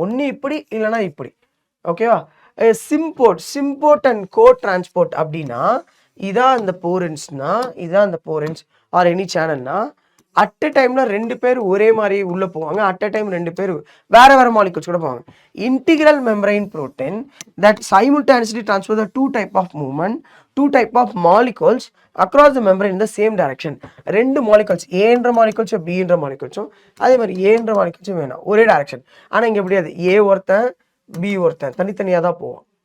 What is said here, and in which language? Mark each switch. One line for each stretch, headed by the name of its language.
Tamil: ஒன்று இப்படி இல்லைன்னா இப்படி. ஓகேவா? சிம்போர்ட் அண்ட் கோ டிரான்ஸ்போர்ட் அப்படின்னா இதான் அந்த போரின்ஸ்னா, இதான் அந்த போரின்ஸ் ஆர் எனி சேனல்னா அட் அ டைம்ல 2 பேர் ஒரே மாதிரி உள்ள போவாங்க. அட் அ டைம் 2 பேர் வேற வேற மாலிகுல்ஸ் கூட போவாங்க.
English: Integral membrane protein that simultaneously transfer the 2 type of movement, 2 type of molecules across the membrane in the same direction.
Tamil: 2 molecules ஏன்ற மாலிகுல்ஸும் பின்ற மாலிகுல்ஸும் அதே மாதிரி ஏன்ற மாலிகுல்ஸும் வேணும் ஒரே டைரக்ஷன். ஆனால் இங்கே எப்படியாது ஏ ஒருத்தன் பி ஒருத்தன் தனித்தனியாக தான் போவோம்.